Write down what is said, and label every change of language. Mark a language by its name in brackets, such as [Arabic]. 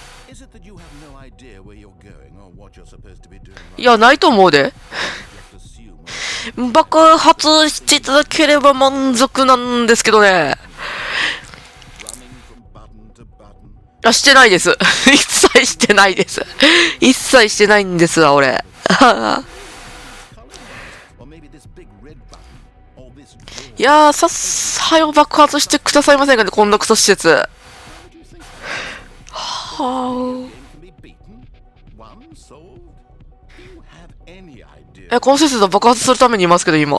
[English] Is it that you have no idea where you're going or what you're supposed to be doing? [Japanese] いや、ないと思うで。 [English] Just assume [Japanese] 爆発していただければ満足なんですけどね。 [English] running from button to button. [Japanese] あ、してないです。一切してないです。一切してないんですわ、俺。 [English] Or maybe this big red button or this door. [Japanese] いやー、はよ爆発してくださいませんかね、こんなクソ施設。は [English] Game can be beaten, won, sold. Do you have any idea? [Japanese] この施設は爆発するためにいますけど、今。